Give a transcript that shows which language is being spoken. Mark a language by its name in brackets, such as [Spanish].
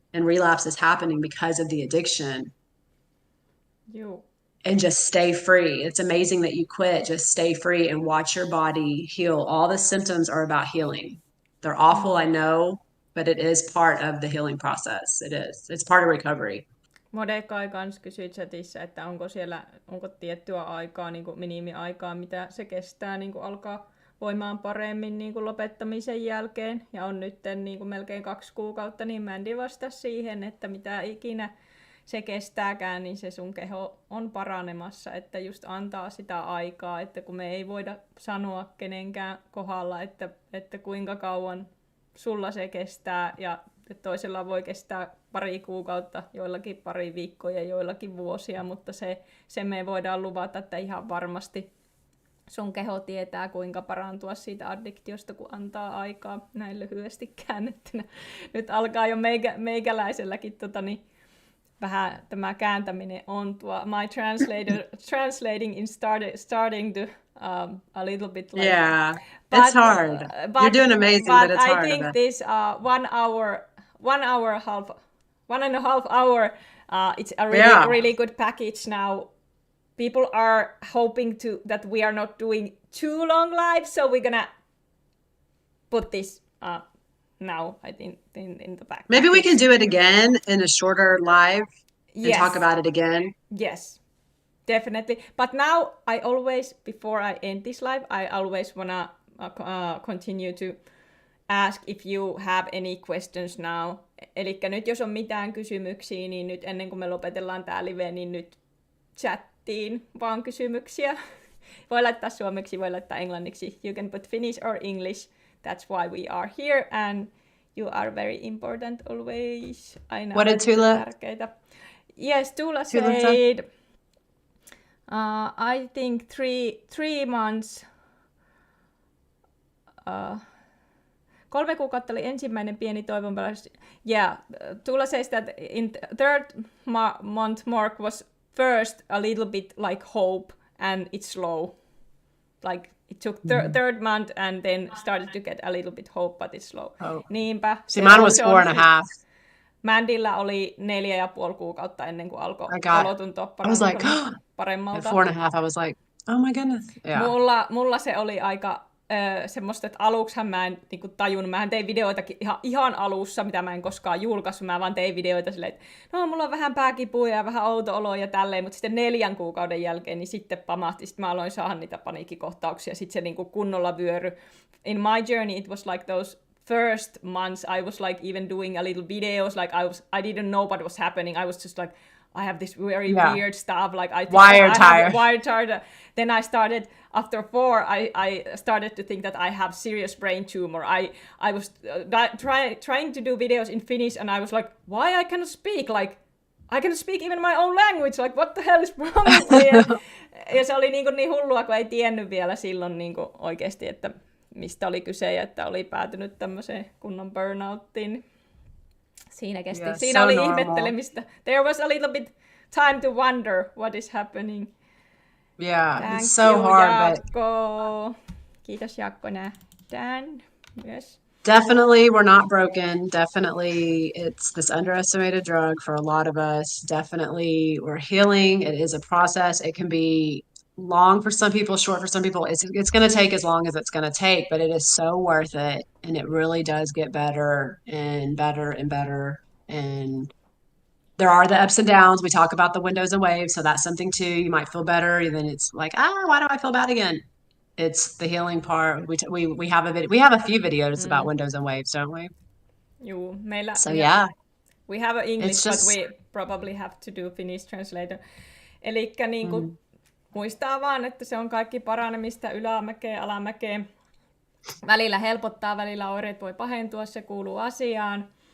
[English] And relapse is happening because of the addiction. And just stay free. It's amazing that you quit. Just stay free and watch your body heal. All the symptoms are about healing. They're awful, I know, but it is part of the healing process. It is. It's part of recovery. [Finnish] Modekai kanssa kysyi chatissa, että onko tiettyä aikaa, niin kuin minimiaikaa, mitä se kestää niin kuin alkaa voimaan paremmin niin kuin lopettamisen jälkeen. Ja on nyt niin kuin melkein 2 kuukautta, niin Mandy vastasi siihen, että mitä ikinä se kestääkään, niin se sun keho on paranemassa, että just antaa sitä aikaa, että kun me ei voida sanoa kenenkään kohdalla, että kuinka kauan sulla se kestää, ja toisella voi kestää 2 kuukautta, joillakin 2 viikkoa ja joillakin vuosia, mutta se me voidaan luvata, että ihan varmasti sun keho tietää, kuinka parantua siitä addiktiosta, kun antaa aikaa, näin lyhyesti käännettynä. Nyt alkaa jo meikäläiselläkin vähän tämä kääntäminen on tuo. [English] My translating is starting to a little bit like... Yeah, it's hard. You're doing amazing, but it's hard. I think this 1 and a half hour, it's a really good package now. People are hoping that we are not doing too long live, so we're gonna put this now, I think, in the back. Maybe we can do it again in a shorter live and talk about it again. Yes, definitely. But now before I end this live, I always wanna continue to ask if you have any questions now. [Finnish] Elikkä nyt jos on mitään kysymyksiä, niin nyt ennen kuin me lopetellaan tää live, niin nyt chattiin vaan kysymyksiä. Voi laittaa suomeksi, voi laittaa englanniksi. [English] You can put Finnish or English. That's why we are here, and you are very important always. [Finnish] Aina [English] what did Tula? [Finnish] Tärkeitä. [English] Yes, Tula said, I think 3 months. [Finnish] 3 kuukautta oli ensimmäinen pieni toivonpalaus. [English] Yeah, Tula says that in third month mark was first a little bit like hope, and it's slow. Like it took third month and then started to get a little bit hope, but it's slow. Oh. [Finnish] Niinpä. [English] See, mine was 4.5. [Finnish] Mandyllä oli 4,5 kuukautta ennen kuin alkoi olotuntua paremmalta. [English] At 4.5, I was like, oh my goodness. Yeah. [Finnish] Mulla se oli aika semmoista, että aluksihan mä en niin tajunnut, mähän tein videoitakin ihan alussa, mitä mä en koskaan julkaissut, mä vaan tein videoita silleen, että no mulla on vähän pääkipuja ja vähän outo olo ja tälleen, mutta sitten 4 kuukauden jälkeen niin sitten pamahti, sitten mä aloin saada niitä paniikkikohtauksia, sitten se niin kunnolla vyöry. [English] In my journey it was like those first months I was like even doing a little videos, like I didn't know what was happening, I was just like, I have this very weird stuff, like I think wired tired. Then I started, after 4, I started to think that I have serious brain tumor. I was trying to do videos in Finnish, and I was like, why I cannot speak? Like, I cannot speak even my own language. Like, what the hell is wrong with me? [Finnish] Ja se oli niin hullua, kun ei tiennyt vielä silloin niin oikeasti, että mistä oli kyse ja että oli päätynyt tämmöiseen kunnon burnouttiin. Siinä kesti. Yeah, siinä oli normal. Ihmettelemistä. [English] There was a little bit time to wonder what is happening. Yeah, Thank it's so you, hard. Jaakko. [Finnish] Kiitos Jaakko nähdään myös. [English] Definitely, we're not broken. Definitely, it's this underestimated drug for a lot of us. Definitely, we're healing. It is a process. It can be long for some people, short for some people. It's going to take as long as it's going to take, but it is so worth it. And it really does get better and better and better. And there are the ups and downs. We talk about the windows and waves. So that's something too. You might feel better. And then it's like, why do I feel bad again? It's the healing part. We have a few videos about windows and waves, don't we? [Finnish] Juu, meillä. [English] So yeah. We have English, but we probably have to do Finnish translator. [Finnish] Elikkä niinku muistaa vaan, että se on kaikki paranemista ylämäkeen, alamäkeen. Välillä helpottaa, välillä oireet voi pahentua, se kuuluu asiaan.